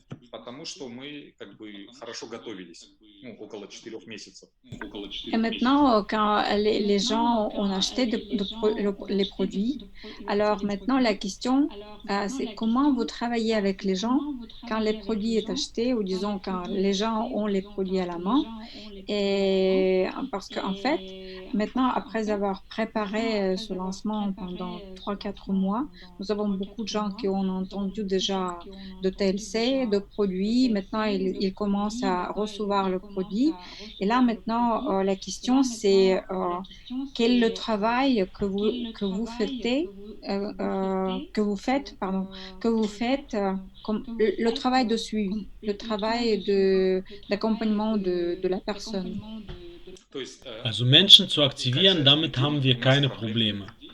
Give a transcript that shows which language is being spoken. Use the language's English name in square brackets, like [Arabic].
[Russian] Потому что мы как бы хорошо готовились, около 4 месяцев. [French] Et maintenant, quand les gens ont acheté les produits, alors maintenant la question, c'est comment vous travaillez avec les gens quand les produits sont achetés, ou disons quand les gens ont les produits à la main. Et parce qu'en fait, maintenant, après avoir préparé ce lancement pendant 3-4 mois, nous avons beaucoup de gens qui ont entendu déjà de TLC, de produits. Maintenant, ils commencent à recevoir le produit. Et là, maintenant, la question, c'est quel est le travail que vous faites, comme le travail de suivi, le travail d'accompagnement de la personne. [Russian] То есть [German] Also Menschen zu aktivieren, damit haben wir keine Probleme.